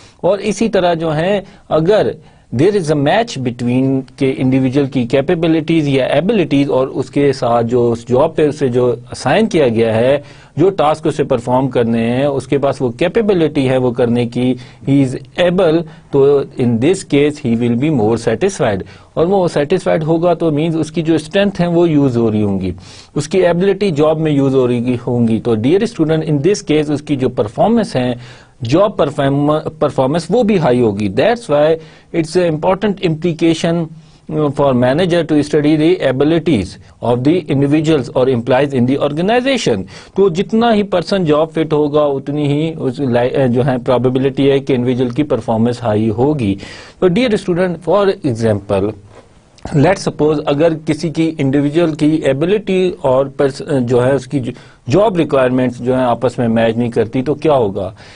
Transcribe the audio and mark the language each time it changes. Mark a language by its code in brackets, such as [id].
[ur] اور اسی طرح جو ہے اگر [en] there is a match between [ur] کہ انڈیویجول کی کیپیبلٹیز یا ایبلٹیز اور اس کے ساتھ جو اس جاب پہ اسے جو اسائن کیا گیا ہے, جو ٹاسک اسے پرفارم کرنے ہیں, اس کے پاس وہ کیپیبلٹی ہے وہ کرنے کی, [en] he is able, [ur] تو [en] In this case he will be more satisfied. [ur] اور وہ سیٹسفائڈ ہوگا تو مینز اس کی جو اسٹرینتھ ہیں وہ یوز ہو رہی ہوں گی, اس کی ایبلٹی جاب میں یوز ہو رہی ہوں گی. تو dear student, in this case اس کی جو پرفارمنس ہے جاب پرفارمنس وہ بھی ہائی ہوگی. [en] That's why it's a important implication for manager to study the abilities of the individuals or employees in the organization. [ur] تو جتنا ہی پرسن جاب فٹ ہوگا اتنی ہی جو ہے probability ہے کہ انڈیویجول کی پرفارمنس ہائی ہوگی. تو dear student, [en] for example let suppose [ur] اگر کسی کی انڈیویجول کی ایبلٹی اور جو ہے اس کی جاب ریکوائرمنٹس جو ہیں آپس میں میچ نہیں کرتی تو کیا ہوگا.